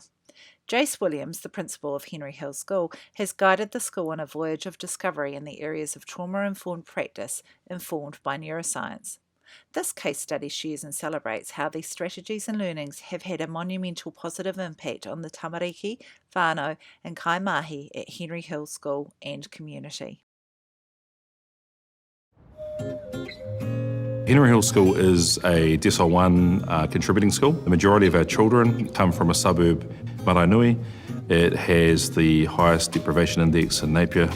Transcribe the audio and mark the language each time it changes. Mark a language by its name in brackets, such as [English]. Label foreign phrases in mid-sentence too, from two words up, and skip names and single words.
[English] Jace Williams, the principal of Henry Hill School, has guided the school on a voyage of discovery in the areas of trauma-informed practice informed by neuroscience. This case study shares and celebrates how these strategies and learnings have had a monumental positive impact on the tamariki, whānau and kaimahi at Henry Hill School and community. Henry Hill School is a Decile 1 contributing school. The majority of our children come from a suburb, Maraenui. It has the highest deprivation index in Napier.